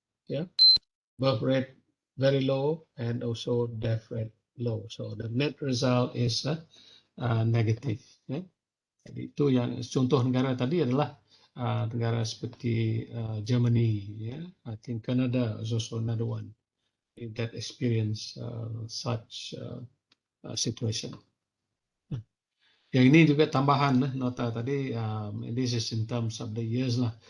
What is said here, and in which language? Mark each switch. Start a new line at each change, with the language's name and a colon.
English: Yeah, birth rate very low and also death rate low. So the net result is negative. Ya.
Malay: Jadi itu yang contoh negara tadi adalah negara seperti Germany. Ya.
English: I think Canada is also another one that experience such situation.
Malay: Yang ini juga tambahan nota tadi.
English: This is in terms of the years lah.